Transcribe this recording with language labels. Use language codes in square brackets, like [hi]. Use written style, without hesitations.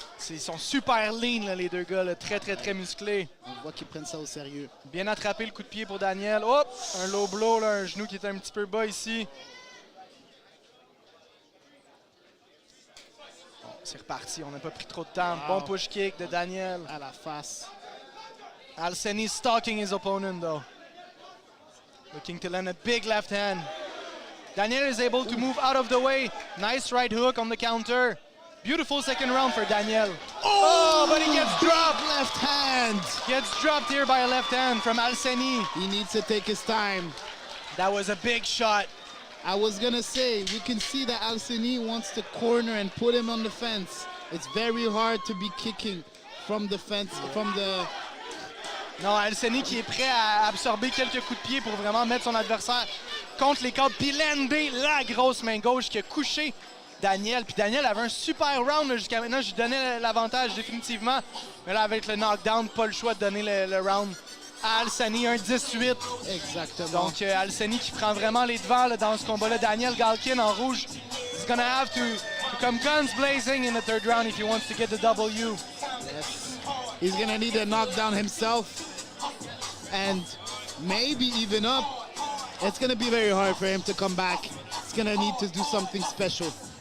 [fr] Ils sont super lean, là, les deux gars, là, très musclés. On voit qu'ils prennent ça au sérieux. Bien attrapé le coup de pied pour Daniel. Hop! Un low blow, là, un genou qui était un petit peu bas ici. C'est reparti, on n'a pas pris trop de temps. Bon push kick de Daniel. À la face. [en] Alseni stalking his opponent though. Looking to land a big left hand. Daniel is able to move out of the way. Nice right hook on the counter. Beautiful second round for Daniel. Oh, but he gets dropped. Left hand. Gets dropped here by a left hand from Alseni. He needs to take his time. That was a big shot. I was gonna say, we can see that Alseni wants to corner and put him on the fence. It's very hard to be kicking from the fence, from the... [fr] Non, Alseni qui est prêt à absorber quelques coups de pied pour vraiment mettre son adversaire contre les cordes. Puis lander la grosse main gauche qui a couché Daniel. Puis Daniel avait un super round jusqu'à maintenant. Je lui donnais l'avantage définitivement. Mais là, avec le knockdown, pas le choix de donner le round à Alseni, un 18. Exactement. Donc Alseni qui prend vraiment les devants là, dans ce combat-là. Daniel Galkin en rouge. [en] He's gonna have to come guns blazing in the third round if he wants to get the W. Yes. He's gonna need a knockdown himself. And maybe even up. It's gonna be very hard for him to come back. He's gonna need to do something special.